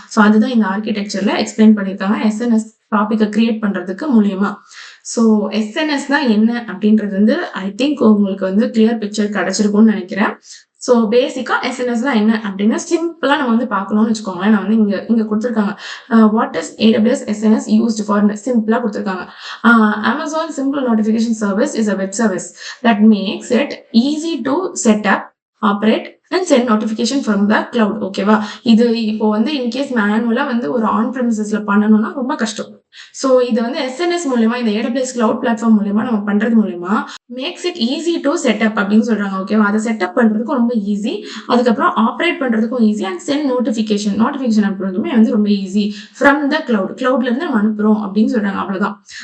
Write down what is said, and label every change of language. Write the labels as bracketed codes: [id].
[ta] So அதுதான் இந்த ஆர்கிடெக்சர்ல explain பண்ணிருக்காங்க எஸ்என்எஸ் டாபிக்க கிரியேட் பண்றதுக்கு மூலியமா. சோ எஸ்என்எஸ்னா என்ன அப்படின்றது வந்து ஐ திங்க் உங்களுக்கு வந்து கிளியர் பிக்சர் கிடைச்சிருக்கும்னு நினைக்கிறேன். சோ பேசிக்கா எஸ்என்எஸ்னா என்ன அப்படின்னு சிம்பிளா நம்ம வந்து பார்க்கணும்னு வச்சுக்கோங்களேன். நான் வந்து இங்க கொடுத்துருக்காங்க. [en] What is AWS SNS used for? [ta] சிம்பிளா கொடுத்துருக்காங்க. [en] Amazon Simple Notification Service is a web service that makes it easy to set up, operate and send notification from the cloud. [ta] ஓகேவா? இது இப்போ வந்து இன்கேஸ் மேனுவலா வந்து ஒரு ஆன் பிரமிசஸ்ல பண்ணணும்னா ரொம்ப கஷ்டம். சோ இது வந்து எஸ்என்எஸ் மூலமா இந்த AWS கிளவுட் பிளாட்ஃபார்ம் மூலமா நம்ம பண்றது மூலமா [en] makes it easy to set up [ta] அப்படின்னு சொல்றாங்க. ஓகேவா? அதை செட்டப் பண்றதுக்கும் ரொம்ப ஈஸி. அதுக்கப்புறம் ஆப்ரேட் பண்றதுக்கும் ஈஸி அண்ட் சென்ட் நோட்டிபிகேஷன் அனுப்புறதுமே வந்து ரொம்ப ஈஸி ஃப்ரம் த கிளவுட்ல இருந்து நம்ம அனுப்புறோம் அப்படின்னு சொல்றாங்க. அவ்வளவுதான்.